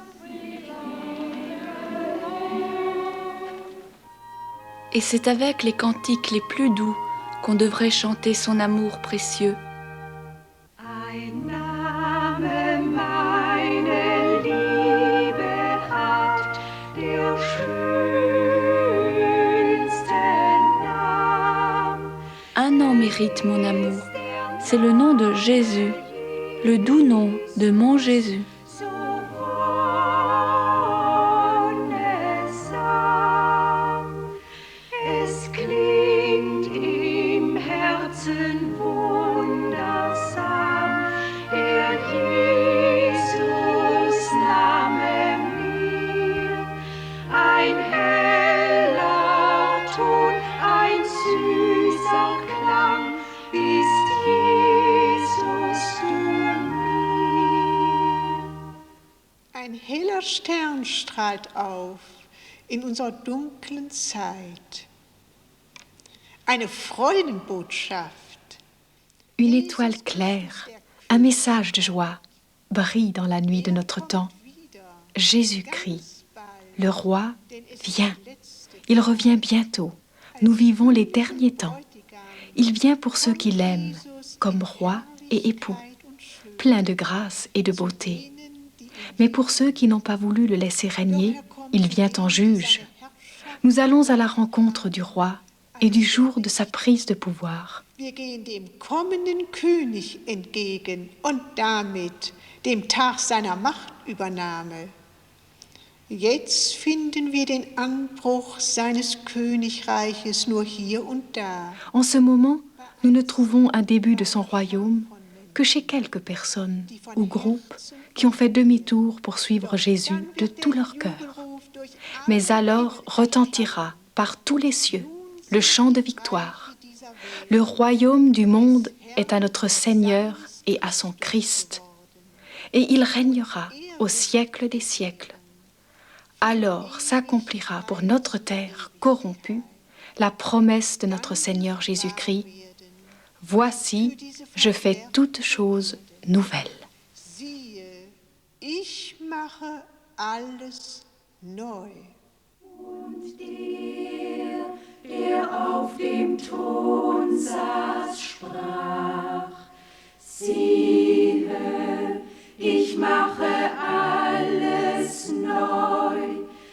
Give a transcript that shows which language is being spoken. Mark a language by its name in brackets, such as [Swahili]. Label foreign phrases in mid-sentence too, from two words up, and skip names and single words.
[French] Et c'est avec les cantiques les plus doux qu'on devrait chanter son amour précieux. [German] Ein Name meine Liebe hat, der schönste Name. [French] Un nom mérite mon amour, c'est le nom de Jésus, le doux nom de mon Jésus. [German] So wonnesam, es klingt im Herzen wundersam, der Jesus Name mir, ein heller Ton, ein süßer Klang, bist Jesus du mir. Ein heller Stern strahlt auf in unserer dunklen Zeit. Eine Freudenbotschaft. [French] Une étoile claire, un message de joie, brille dans la nuit de notre temps. Jésus-Christ, le roi, vient. Il revient bientôt. Nous vivons les derniers temps. Il vient pour ceux qui l'aiment, comme roi et époux, plein de grâce et de beauté. Mais pour ceux qui n'ont pas voulu le laisser régner, il vient en juge. Nous allons à la rencontre du roi et du jour de sa prise de pouvoir. [German] Wir gehen dem kommenden König entgegen und damit dem Tag seiner Machtübernahme. Jetzt finden wir den Anbruch seines Königreiches nur hier und da. [French] En ce moment, nous ne trouvons un début de son royaume que chez quelques personnes ou groupes qui ont fait demi-tour pour suivre Jésus de tout leur cœur. Mais alors retentira par tous les cieux le chant de victoire. Le royaume du monde est à notre Seigneur et à son Christ, et il régnera au siècle des siècles. Alors s'accomplira pour notre terre corrompue la promesse de notre Seigneur Jésus-Christ. Voici, je fais toutes choses nouvelles. [German] Siehe, ich mache alles neu. Und der auf dem Thron saß, sprach, siehe, ich mache alles neu.